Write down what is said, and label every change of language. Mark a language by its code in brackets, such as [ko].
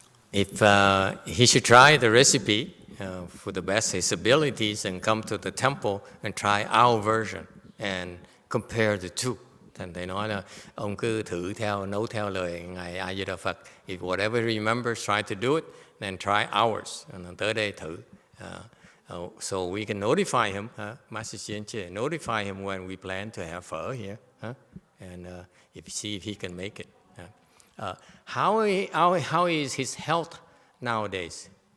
[en] If he should try the recipe for the best of his abilities and come to the temple and try our version and compare the two. [vi] Thành thầy nói là ông cứ thử nấu theo lời ngài A Di Đà Phật. [en] If whatever he remembers, try to do it, then try ours. [vi] Tới đây thử. [en] So we can notify him, Master Xianche, notify him when we plan to have phở here, and see if he can make it. How is his health nowadays?